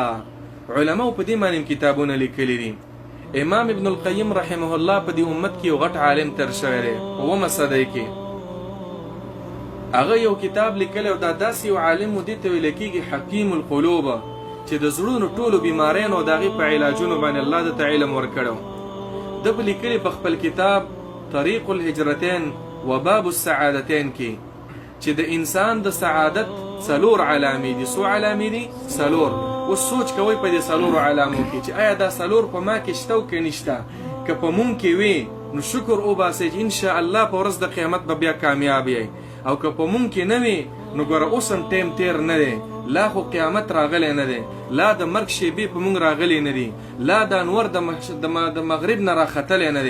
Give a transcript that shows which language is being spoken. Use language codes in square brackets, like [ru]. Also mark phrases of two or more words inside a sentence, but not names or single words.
[ps] علماو په دې باندې کتابونه لیکلي دي. امام ابن القیم [ar] رحمه الله [ps] په دې امت کې یو غټ عالم تر شوی دی په 9مه صدۍ کې. هغه یو کتاب لیکلی او دا داسې یو عالم و، دې ته ویل کېږي حکیم القلوب، چې د زړونو ټولو بیماریانو او د هغې په علاجونو باندې الله ده ته علم ورکړی. ده په لیکلي په خپل کتاب طریق الهجرتین و باب السعادتین کې چې د انسان د سعادت 4 علامې دي. څو علامې دي؟ 4. اوس سوچ کوئ په دې 4 علامو کې چې آیا دا 4 په ما کې شته او که نشته. که په مونږ کې وي نو شکر وباسئ چې انشاءالله په ورځ د قیامت به بیا کامیاب یئ، او که په مونږ کې نه وي نو ګوره اوس هم ټیم تیر نه دی، لا خو قیامت راغلی نه دی، لا د مرګ شیبې په موږ راغلی نه دي، لا د انور د مغرب نه راختلی نه دی.